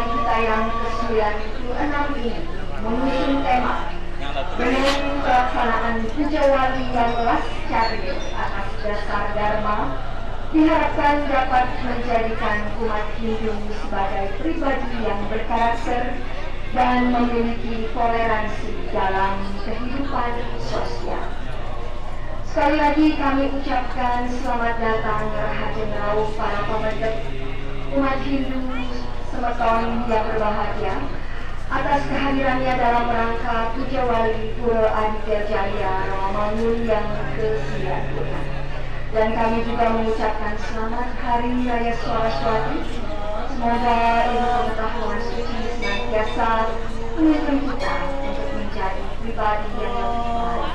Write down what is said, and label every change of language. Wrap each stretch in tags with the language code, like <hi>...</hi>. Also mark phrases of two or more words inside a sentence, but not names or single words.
<id>kita yang ke-96 ini mengusung tema dengan pelaksanaan Puja Wali yang lascarya atas dasar Dharma diharapkan dapat menjadikan umat Hindu sebagai pribadi yang berkarakter dan memiliki toleransi dalam kehidupan sosial. Sekali lagi kami ucapkan selamat datang</id> <ban>Rahajen Rauh</ban> <id>para pemedek umat Hindu semeton yang berbahagia atas kehadirannya dalam rangka Puja Wali Pura Aditya Jaya Rawamangun yang ke-96. Dan kami juga mengucapkan selamat Hari Raya Saraswati. Semoga ilmu pengetahuan suci senantiasa menuntun kita untuk menjadi pribadi yang lebih baik.</id>